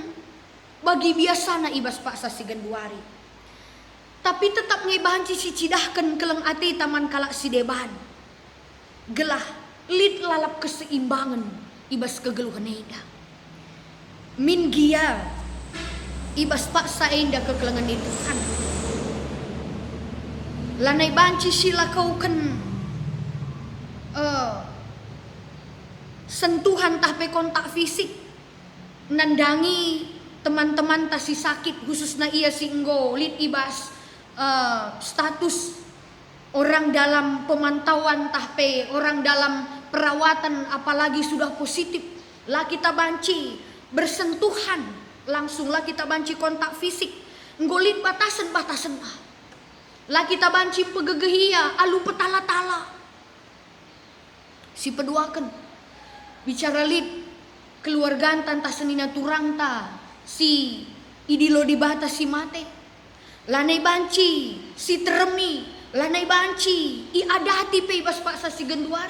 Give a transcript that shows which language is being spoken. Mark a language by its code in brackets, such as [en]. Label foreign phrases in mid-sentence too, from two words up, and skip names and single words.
[btx] Bagi biasa na ibas paksa si genduari. Tapi tetap ngebanci si cidahkan keleng ate taman kalak si deban. Gelah lid lalap keseimbangan ibas kegeluhan eda. Min gia ibas paksa enda kekelengan itu kan. Lanai banci sila kauken sentuhan tahpe [id] kontak fisik. [btx] Nandangi teman-teman tasi sakit khususnya ia si enggo lid ibas status [id] orang dalam pemantauan [btx] tahpe, [id] orang dalam perawatan apalagi sudah positif, [btx] lah kita banci bersentuhan langsung, lah kita banci [id] kontak fisik, [btx] ngolit batasan-batasan lah kita banci pegegehia alu petala-tala si peduakan bicara lid keluarga tanta senina turangta si idilo di batas si mate. Lanai banci si teremi, lanai banci i adati pe bas paksa si genduari.